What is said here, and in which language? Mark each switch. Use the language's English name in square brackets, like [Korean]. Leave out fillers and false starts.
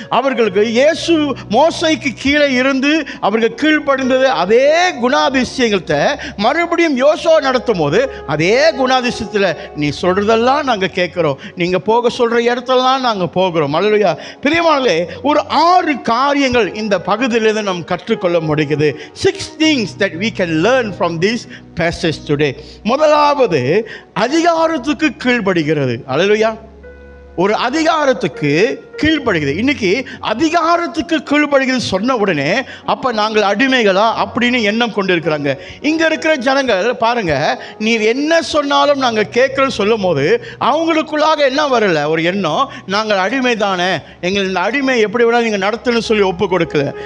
[Tamil] அவர்களுக்கு இயேசு மோசைக்கு கீழே இருந்து அவர்கள் கீழ்ப்படிந்தது அதே குணாதிசயங்கள்ட்ட மறுபடியும் யோசுவா நடத்தும் போது அதே குணாதிசயத்தில் நீ சொல்றதெல்லாம் நாங்கள் கேட்கிறோம், நீங்க போக சொல்ற இடத்தெல்லாம் நாங்கள் போகிறோம். அல்லேலூயா. பிரியமானவர்களே, ஒரு 6 காரியங்கள் இந்த பகுதியிலிருந்து நாம் கற்றுக்கொள்ள முடிகிறது. [English] 6 things that we can learn from this passage today. [Tamil] முதலாவது, அதிகாரத்துக்கு கீழ்ப்படுகிறது. அல்லேலூயா. ஒரு அதிகாரத்துக்கு கீழ்ப்படுகிறது. இன்னைக்கு அதிகாரத்துக்கு கீழ்ப்படுகிறது சொன்ன உடனே அப்போ நாங்கள் அடிமைகளா அப்படின்னு எண்ணம் கொண்டு இருக்கிறாங்க. இங்கே இருக்கிற ஜனங்கள் பாருங்க, நீர் என்ன சொன்னாலும் நாங்கள் கேட்குறோம் சொல்லும் போது அவங்களுக்குள்ளாக என்ன வரல ஒரு எண்ணம், நாங்கள் அடிமை தானே, எங்கள் இந்த அடிமை எப்படி வேணாலும் நீங்கள் நடத்தணும்னு சொல்லி ஒப்பு கொடுக்கல.